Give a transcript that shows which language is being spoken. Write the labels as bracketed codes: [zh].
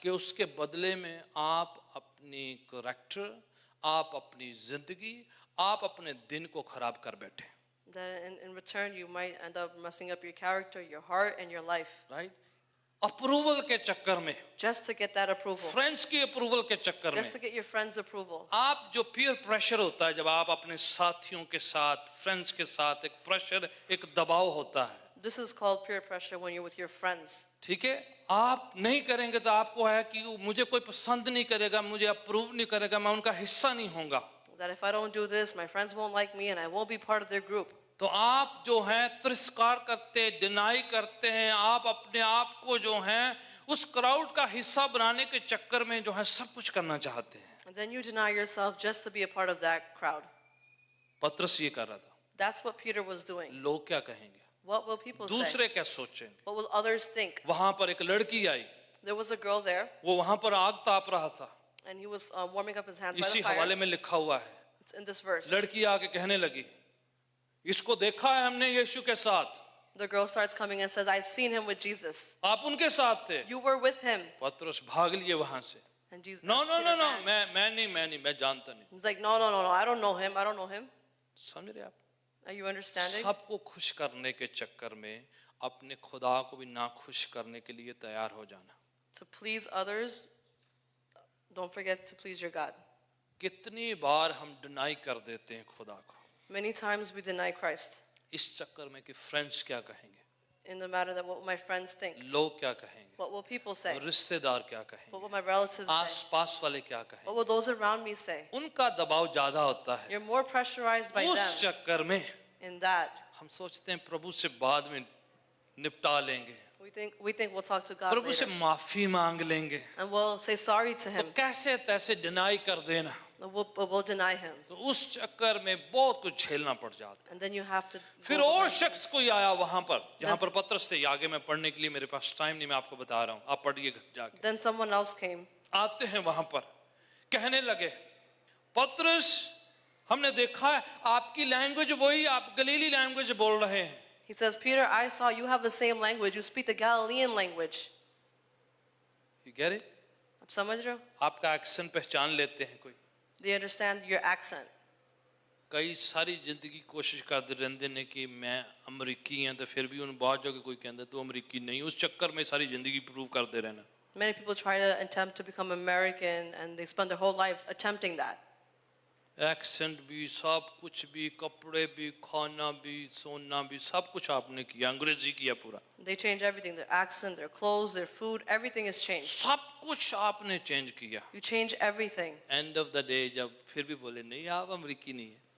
[hi] कि उसके बदले में आप अपनी कैरेक्टर, आप अपनी जिंदगी, आप अपने दिन को खराब कर बैठे, [en] That in return, you might end up messing up your character, your heart, and your life [hi] right. Approval के चक्कर में, [en] just to get that approval, [hi] friends की अप्रूवल के चक्कर में, [en] just to get your friends' approval. [hi] आप जो peer pressure होता है, जब आप अपने साथियों के साथ, फ्रेंड्स के साथ, एक प्रेशर, एक दबाव होता है, [en] This is called peer pressure when you're with your friends. [hi] ठीक है, आप नहीं करेंगे तो आपको है कि मुझे कोई पसंद नहीं करेगा, मुझे अप्रूव नहीं करेगा, मैं उनका हिस्सा नहीं होऊंगा, [en] That if I don't do this, my friends won't like me and I won't be part of their group. [hi] तो आप जो हैं तिरस्कार करते हैं, डिनाई करते हैं, आप अपने आप को जो हैं उस क्राउड का हिस्सा बनाने के चक्कर में जो है सब कुछ करना चाहते हैं। [en] And then you deny yourself just to be a part of that crowd. [hi] पतरस ये कर रहा था, [en] That's what Peter was doing. [hi] लोग क्या कहेंगे, [en] What will people say? [hi] दूसरे क्या सोचेंगे। [en] What will others think? [hi] वहां पर एक लड़की आई, [en] There was a girl there [hi] वो वहां पर आग ताप रहा था, [en] and he was warming up his hands by [hi] इसी [en] the [hi] हवाले [en] fire. [hi] में लिखा हुआ है। [en] It's in this verse. [hi] लड़की आके कहने लगी, इसको देखा है हमने यीशु के साथ, [en] The girl starts coming and says, I've seen him with Jesus. [hi] आप उनके साथ थे। [en] You were with him. [hi] पतरस भाग लिए वहां से, [en] And Jesus. No no no Peter no, ran. [hi] मैं जानता नहीं। [en] He's like, no, I don't know him. I don't know him. [hi] समझ रहे आप, [en] Are you understanding? [hi] सबको खुश करने के चक्कर में अपने खुदा को भी ना खुश करने के लिए तैयार हो जाना। [en] To please others, don't forget to please your God. [hi] कितनी बार हम डिनाई कर देते हैं खुदा को [en] Many times we deny Christ [hi] इस चक्कर में कि फ्रेंड्स क्या कहेंगे, [en] in the matter that what will my friends think? [hi] लोग क्या कहेंगे, [en] What will people say? [hi] रिश्तेदार क्या [en] What will my relatives say? [hi] आसपास वाले क्या [en] What [hi] कहेंगे, [en] will those around me say? [hi] उनका दबाव ज्यादा होता है। [en] You're more pressurized by [hi] उस [en] them [hi] चक्कर में [en] in that. [hi] हम सोचते हैं प्रभु से बाद में निपटा लेंगे, [en] We think we'll talk to God [hi] प्रभु से [en] later. [hi] माफी मांग लेंगे, [en] And we'll say sorry to [hi] तो [en] him. [hi] कैसे तैसे डिनाई कर देना, [en] We'll deny him. [hi] तो उस चक्कर में बहुत कुछ झेलना पड़ जाता है। [en] And then you have to. [hi] फिर [en] go [hi] और [en] through [hi] शख्स कोई आया वहां पर जहां पर पतरस थे, आगे मैं पढ़ने के लिए मेरे पास टाइम नहीं, मैं आपको बता रहा हूं, आप पढ़िए घर जाके। [en] Then someone else came. [hi] आते हैं वहां पर, कहने लगे, पतरस हमने देखा है आपकी लैंग्वेज वही, आप गलीली लैंग्वेज बोल रहे हैं। [en] He says, Peter, I saw you have the same language. You speak the Galilean language. You get it? [hi] आप समझ रहे हो? आपका एक्सेंट पहचान लेते हैं कोई, [en] They understand your accent. [hi] कई सारी जिंदगी कोशिश करते रहते ने कि मैं अमरीकी हैं, तो फिर भी उन बात जगह कोई कहता तू अमरीकी नहीं, उस चक्कर में सारी जिंदगी प्रूव करते रहना। [en] Many people try to attempt to become American and they spend their whole life attempting that. [hi] Accent भी, सब कुछ भी, कपड़े भी, खाना भी, सोना भी, सब कुछ आपने किया, अंग्रेजी किया पूरा, [en] They change everything, their accent, their clothes, their food, everything is changed. [hi] सब कुछ आपने चेंज किया। [en] You change everything. End of the day [hi] जब फिर भी बोले नहीं आप अमरीकी नहीं है,